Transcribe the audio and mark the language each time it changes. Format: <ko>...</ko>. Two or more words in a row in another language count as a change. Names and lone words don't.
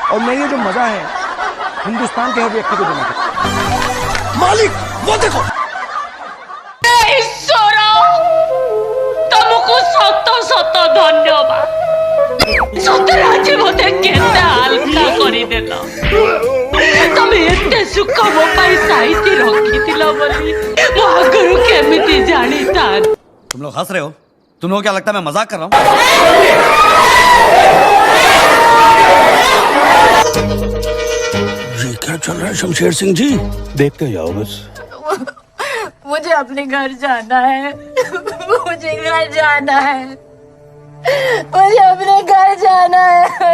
<hi>मैं ये जो मजा है हिंदुस्तान के हर व्यक्ति को देना चाहता। मालिक वो देखो। ईश्वर तुमको सत सत धन्यवाद।</hi> <or>सତରେ ଆଜି ମୋତେ କେତେ ହାଲକା କରିଦେଲ। ତମେ ଏତେ ସୁଖ ମୋ ପାଇଁ ସାଇତି ରଖିଥିଲ ବୋଲି ମୁଁ ଆଗରୁ କେମିତି ଜାଣିଥାନ୍ତି।</or> <hi>तुम लोग हंस रहे हो? तुम लोगों को क्या लगता है मैं मजाक कर रहा हूँ? ये क्या चल रहा है शमशेर सिंह जी? देखते जाओ बस। मुझे अपने घर जाना है। मुझे घर जाना है। मुझे अपने घर जाना है।</hi>